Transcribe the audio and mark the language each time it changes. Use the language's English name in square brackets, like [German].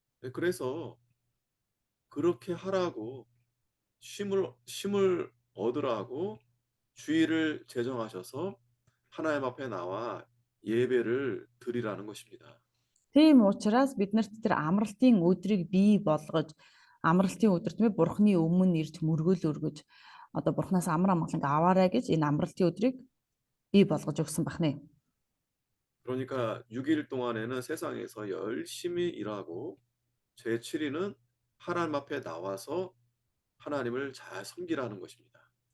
[Korean] 네, 그래서 그렇게 하라고 쉼을 얻으라고 주일을 제정하셔서 하나님 앞에 나와 예배를 드리라는 것입니다. [Mongolian] Тийм учраас биднэрт тэр амралтын өдрийг бий болгож амралтын өдөр тийм ээ бурханы өмнө ирж мөргөөл өргөж одоо бурханаас амар амгаланг аваарай гэж энэ амралтын өдрийг бий болгож өгсөн бахнэ. [Korean] 그러니까 6일 동안에는 세상에서 열심히 일하고 제7일은 하나님 앞에 나와서 하나님을 잘 섬기라는 것입니다.